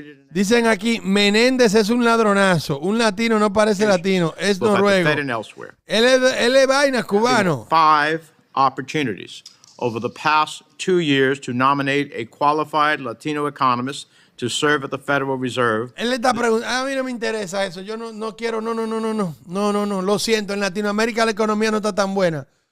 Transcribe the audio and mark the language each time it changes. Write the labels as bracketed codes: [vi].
[es] Dicen aquí, Menéndez es un ladronazo. Un latino no parece latino, es noruego. Él es vaina cubano. [en] 5 opportunities over the past 2 years to nominate a qualified Latino economist to serve at the Federal Reserve. [es] Él le está preguntando, a mí no me interesa eso, yo no quiero, no, lo siento, en Latinoamérica la economía no está tan buena.